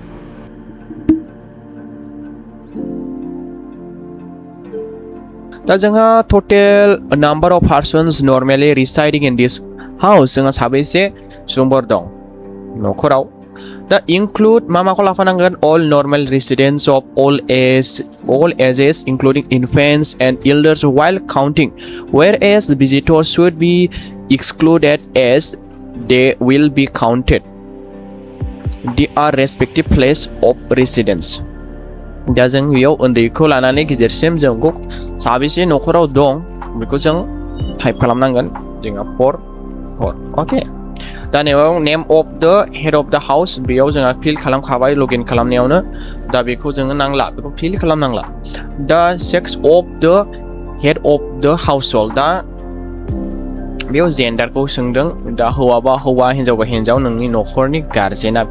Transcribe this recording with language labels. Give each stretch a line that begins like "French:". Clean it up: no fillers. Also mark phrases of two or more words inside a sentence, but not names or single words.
Bodo: दा जोंहा
English: total number of persons normally residing in this house
Bodo: जोंहा साबैसे सुबुंफोर दं न'खराव दा
English: इंक्लुड
Bodo: माखौ लाफानांगोन
English: all normal residents of all ages including infants and elders while counting whereas visitors should be excluded as they will be counted their respective place of residence
Bodo: दा जों बेयाव उन्दैखौ लानानै गिदिरसिम जों साबेसे न'खराव दं बेखौ जों टाइप खालामनांगोन जोंहा 4 अके दा नैयाव
English: name of the head of the house
Bodo: बेयाव जोंहा फिल खालामखाबाय लगइन खालामनायावनो दा बेखौ जोङो नांला बेखौ फिल खालामनांला दा
English: sex of the head of the household
Bodo: दा बेयाव जेन्डारखौ सोंदों दा हौवाबा हौवा हिन्जावबा हिन्जाव नोंनि न'खरनि गार्जेना बेखौ